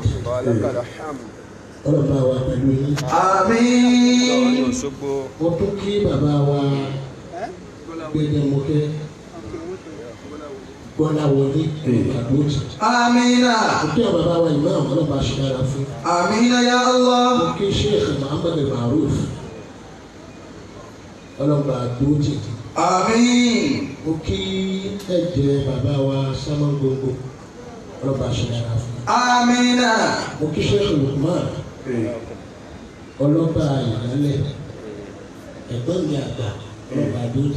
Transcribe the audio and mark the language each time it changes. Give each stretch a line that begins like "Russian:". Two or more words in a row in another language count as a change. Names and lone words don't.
Yoruba: Ọlọ́ba wa pẹ̀lú yín. Àmín. Mo tún kí bàbá wa Gbẹdẹmukẹ Gbọ́láwọlé àbúrò. Amina. Mo kí àwọn bàbá wa Imam ọlọ́ba aṣọ́dára fún.
Arabic: Amina ya Allah.
Yoruba: Mo kí Sheikh Muhammad Maruf ọlọ́ba àbúrò. Àmín. Mo kí ẹ̀jẹ̀ bàbá wa Sámángbòǹgbò ọlọ́ba aṣọ́dára fún. Amina. Mo kí Sheikh Lukman ọlọ́ba ìyálẹ̀ ẹ̀gbọ́n mi àgbà ọlọ́ba àdójì.